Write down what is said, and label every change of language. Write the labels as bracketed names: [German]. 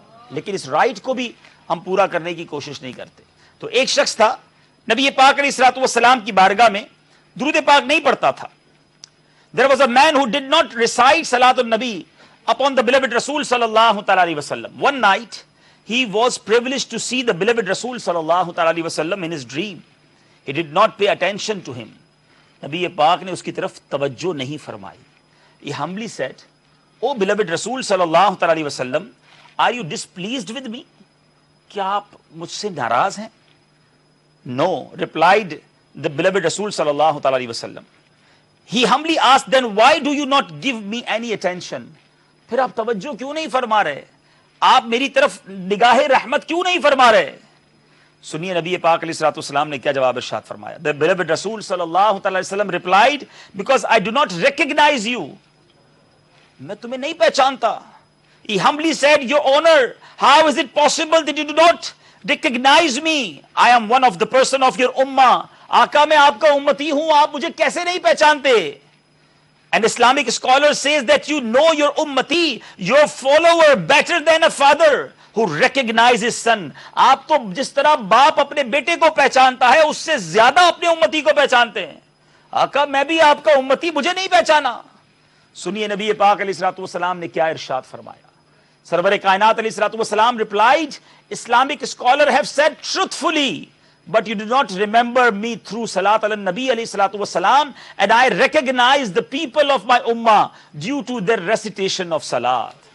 [Urdu] لیکن اس رائٹ کو بھی ہم پورا کرنے کی کوشش نہیں کرتے۔ تو ایک شخص تھا نبی پاک علیہ الصلوۃ والسلام کی بارگاہ میں درود پاک نہیں پڑھتا تھا۔ [English] There was a man who did not recite Salat al-Nabi upon the beloved Rasul sallallahu ta'ala alayhi wasallam. One night he was privileged to see the beloved Rasul sallallahu ta'ala alayhi wasallam in his dream. He did not pay attention to him. [Urdu] نبی پاک نے اس کی طرف توجہ نہیں فرمائی۔ [English] He humbly said, "O beloved Rasul sallallahu ta'ala alayhi wasallam, are you displeased with me?" [Urdu] کیا آپ مجھ سے ناراض ہیں؟ [English] No, replied the beloved Rasul sallallahu ta'ala alayhi wasallam. He humbly asked, then why do you not give me any attention? [Urdu] پھر آپ توجہ کیوں نہیں فرما رہے؟ آپ میری طرف نگاہ رحمت کیوں نہیں فرما رہے؟ سنیے نبی پاک علیہ الصلوۃ والسلام نے کیا جواب ارشاد فرمایا۔ [English] The beloved Rasul sallallahu ta'ala alayhi wasallam replied, because I do not recognize you. [Urdu] میں تمہیں نہیں پہچانتا۔ [English] He humbly said, your honor, how is it possible that you do not recognize me? I am one of the person of your ummah. [Urdu] آقا میں آپ کا امتی ہوں، آپ مجھے کیسے نہیں پہچانتے؟ [English] An Islamic scholar says that you know your ummati, your follower, better than a father who recognizes son. [Urdu] آپ تو جس طرح باپ اپنے بیٹے کو پہچانتا ہے، اس سے زیادہ اپنے امتی کو پہچانتے ہیں۔ آقا میں بھی آپ کا امتی، مجھے نہیں پہچانا؟ سنیے نبی پاک علیہ الصلوۃ والسلام نے کیا ارشاد فرمایا۔ سرور کائنات علیہ الصلوۃ والسلام [English] replied, Islamic scholar have said truthfully, but you do not remember me through Salat ala Nabi alayhi salatu wasalam, and I recognize the people of my ummah due to their recitation of Salat.